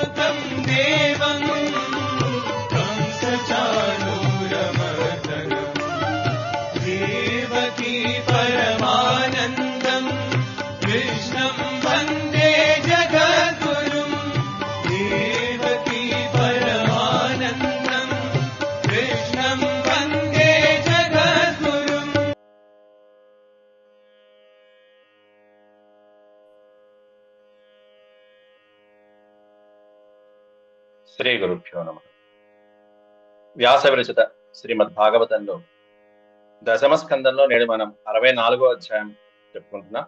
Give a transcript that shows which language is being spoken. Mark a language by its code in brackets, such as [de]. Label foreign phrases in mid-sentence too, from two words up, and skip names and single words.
[sa] देवं कंसचाणूरमर्दनम् देवकी परमानन्दम् कृष्णं वन्दे जगद्गुरुम् देवकी परमानन्दम् कृष्णं वन्दे जगद्गुरुम्। శ్రీ గురుభ్యో నమః. [te] వ్యాస విరచిత శ్రీమద్ భాగవతంలో దశమ స్కందంలో నేడు మనం 64వ అధ్యాయం చెప్పుకుంటున్నాం.